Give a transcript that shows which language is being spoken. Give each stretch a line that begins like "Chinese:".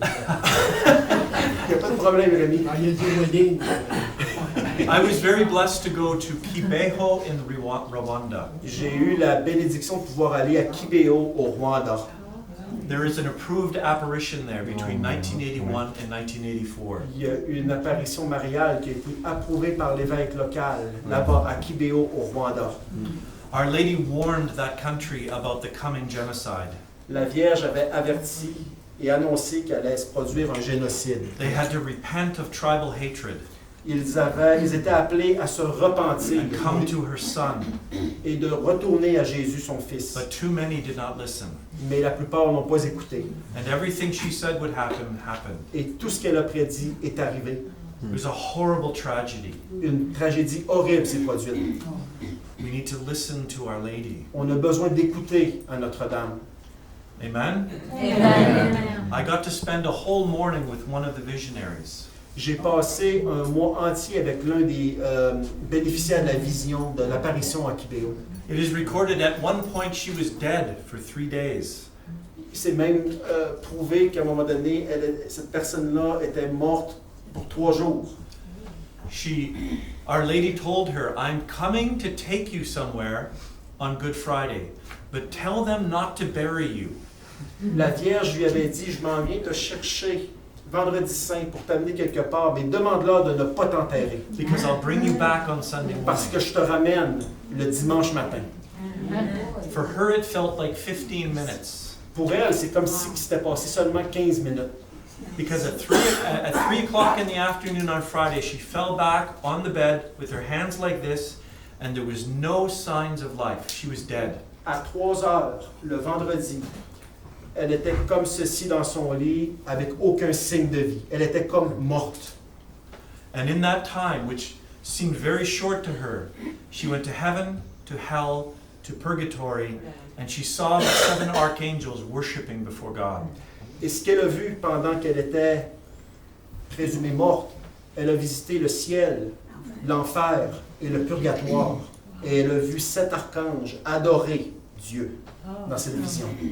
French: Il n'y a pas de problème, Rémi. Ah, il a dit wedding.
English: I was very blessed to go to Kibeho in Rwanda.
French: J'ai eu la bénédiction de pouvoir aller à Kibeho, au Rwanda.
English: There is an approved apparition there between 1981 and 1984.
French: Il y a eu une apparition mariale qui a été approuvée par l'évêque local, là-bas à Kibeho, au Rwanda.
English: Our Lady warned that country about the coming genocide.
French: La Vierge avait averti et annoncé qu'elle allait se produire un génocide.
English: They had to repent of tribal hatred
French: Ils étaient appelés à se repentir
English: and come to her son,
French: et de retourner à Jésus, son Fils.
English: but too many did not listen.
French: Mais la plupart n'ont pas écouté.
English: And everything she said would happen, happened.
French: Et tout ce qu'elle a prédit est arrivé.
English: It was a horrible tragedy.
French: Une tragédie horrible s'est produite.
English: We need to listen to Our Lady.
French: On a besoin d'écouter à Notre-Dame.
English: Amen?
French: Amen.
English: I got to spend a whole morning with one of the visionaries.
French: J'ai passé un mois entier avec l'un des bénéficiaires de la vision, de l'apparition à Kibeho.
English: It is recorded at one point she was dead for 3 days.
French: C'est même prouvé qu'à un moment donné, cette personne-là était morte pour 3 jours.
English: Our Lady told her, I'm coming to take you somewhere on Good Friday, but tell them not to bury you.
French: La Vierge lui avait dit, je m'en viens te chercher vendredi saint pour t'amener quelque part, mais demande-leur de ne pas t'enterrer,
English: Because I'll bring you back on Sunday
French: parce que
English: morning.
French: je te ramène le dimanche matin.
English: For her, it felt like 15 minutes.
French: Pour elle, c'est comme si c'était passé seulement 15 minutes.
English: Because at 3 o'clock in the afternoon on Friday, she fell back on the bed with her hands like this, and there was no signs of life. She was dead.
French: À 3 heures, le vendredi, elle était comme ceci dans son lit, avec aucun signe de vie. Elle était comme morte.
English: And in that time, which seemed very short to her, she went to heaven, to hell, to purgatory, and she saw the 7 archangels worshiping before God.
French: Et ce qu'elle a vu pendant qu'elle était présumée morte, elle a visité le ciel, l'enfer et le purgatoire. Et elle a vu 7 archanges adorer Dieu dans cette vision.